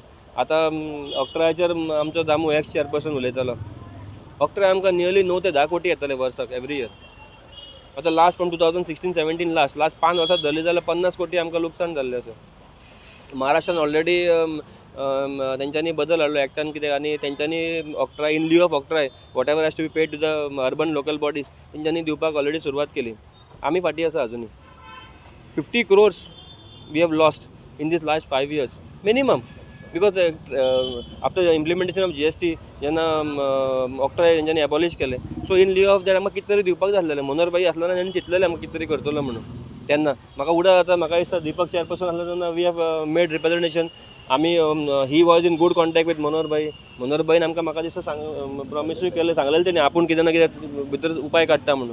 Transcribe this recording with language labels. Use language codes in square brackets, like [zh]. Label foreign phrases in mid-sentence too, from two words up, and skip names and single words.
[kok] आतां ऑक्ट्राचेर आमचो दामू एक्स चेअरपर्सन उलयतालो. ऑक्ट्रा आमकां नियरली 9 ते 10 कोटी येतले वर्साक [en] every year. [kok] आतां [en] last from 2016-17 last [kok] 5 वर्सां धरली जाल्यार 50 कोटी आमकां लुकसाण जाल्लें आसा. महाराष्ट्रान ऑलरेडी तेंच्यांनी बदल हाडलो एक्टान कितें आनी तेंच्यांनी ऑक्ट्रा [en] in lieu of octroi whatever has to be paid to the urban local bodies [kok] तेंच्यांनी दिवपाक ऑलरेडी सुरवात केली. आमी फाटीं आसा अजुनी. [en] 50 crores we have lost in this last 5 years minimum because after the implementation of GST [kok] जेन्ना ऑक्ट्राय तेंच्यांनी एबॉलिश केलें. [en] so in lieu of that [kok] आमकां कितें तरी दिवपाक जाय आसलेलें. मनोहरभाई आसलें तेणी चिंतलेलें आमकां कितें तरी करतलो म्हणून. तेन्ना म्हाका उडा जाता म्हाका दिसता दीपक चेअरपर्सन आसलो तेन्ना [en] we have made representation. [kok] आमी [en] he was in good contact with [kok] मनोहरभाईन आमकां म्हाका दिसता प्रॉमिसूय केलें, सांगलेलें तेणी आपूण कितें ना कितें भितर उपाय काडटा म्हणून.